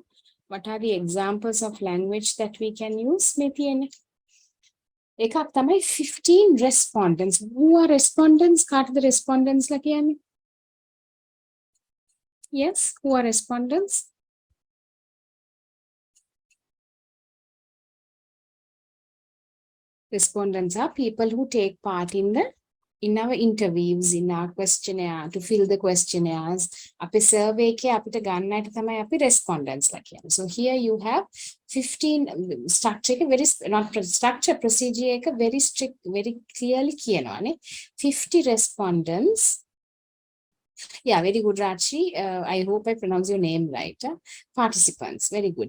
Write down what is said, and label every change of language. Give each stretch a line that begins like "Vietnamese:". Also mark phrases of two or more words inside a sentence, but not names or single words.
English: What are the examples of language that we can use?
Sinhala: එකක් තමයි 15 respondents.
English: Who are respondents?
Sinhala: කාටද respondents ලා කියන්නේ?
English: Yes, who are respondents? Respondents are people who take part in our interviews, in our questionnaire, to fill the questionnaires.
Sinhala: අපේ survey එකේ අපිට ගන්නට තමයි අපි respondents ලා කියන්නේ.
English: So here you have 15 structure එක very not structure procedure එක very strict very clearly කියනවානේ. 50 respondents. Yeah, very good, Rachi. I hope I pronounce your name right. Participants, very good.